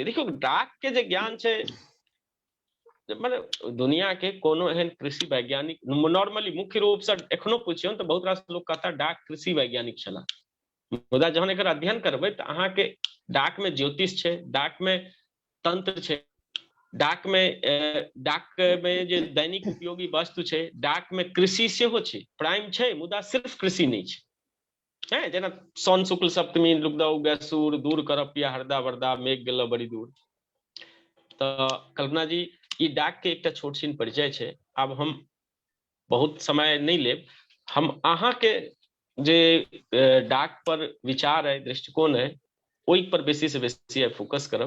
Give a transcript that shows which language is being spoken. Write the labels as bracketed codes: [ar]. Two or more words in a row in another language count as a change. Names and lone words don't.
[mai] देखियो डाक के जे ज्ञान छै, मतलब दुनिया के कोनो एहन कृषि वैज्ञानिक नॉर्मली मुख्य रूप से एखनो पूछियौ तो बहुत रास लोग कहता डाक कृषि वैज्ञानिक छला, मुदा जहन एकर अध्ययन करबै तऽ अहाँ के डाक में ज्योतिष छै, डाक में तंत्र छै, डाक में जे दैनिक उपयोगी वस्तु छै, डाक में कृषि सेहो छै, प्राइम छै, मुदा सिर्फ कृषि नहीं छै। जेना सौन शुक्ल सप्तमी लुगदा उगै सूर, दूर करप या हरदा वरदा, मेघ गेल बड़ी दूर। तो कल्पना जी ई डाक के एकटा छोट छिन परिचय छै। आब हम बहुत समय नहीं लेब, हम अहाँ के जे डाक पर विचार है, दृष्टिकोण है, ओहि पर बेसी से बेसी फोकस करब।